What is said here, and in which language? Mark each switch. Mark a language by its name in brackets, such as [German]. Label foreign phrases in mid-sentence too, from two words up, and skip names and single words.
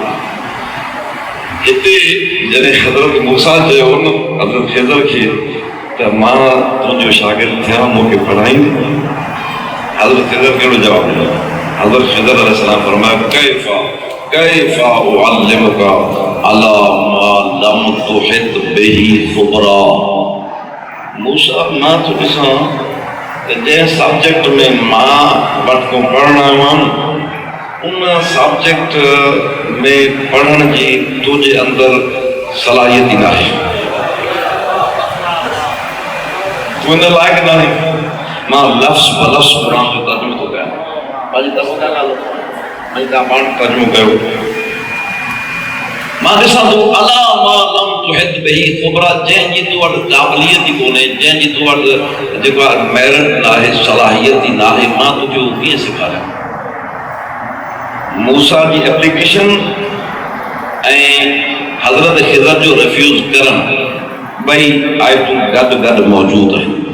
[Sindhi] हिते जॾहिं हज़रत मूसा चयो न हज़रत ख़िज़र खे त मां तुंहिंजो शागिर्दु थियां मूंखे पढ़ाईंदे हज़रत ख़िज़र कहिड़ो जवाबु ॾिनो हज़रत ख़िज़र अलैहिस्सलाम फरमायो [Arabic] كيف أعلمك على ما لم تحط به خبرا [Sindhi] मूसा मां तो ॾिसां त जंहिं सब्जेक्ट में मां वटि को पढ़णु आयो आहियां न उन सब्जेक्ट में पढ़ण जी तुझे अंदर सलाहियत ई न आहे तूं इन लाइक़ु न आहीं। मां लफ़्ज़ ब लफ़्ज़ क़ुर जो तर्जुमो थो कयां पंहिंजी तरफ़ खां ॻाल्हि ऐं तव्हां पाण तर्जुमो कयो। मां ॾिसां थो [Arabic] على ما لم تحط به خبرا [Sindhi] जंहिंजी तूं वटि क़ाबिलियत ई कोन्हे जंहिंजी तूं वटि जेको आहे मेरिट न आहे सलाहियत ई न आहे मां तोखे उहो कीअं सेखारियां। मूसा की एप्लीकेशन ऐं हज़रत ख़िज़र जो रिफ्यूज़ करण ॿई आयतूं गॾु गॾु मौजूदु आहिनि।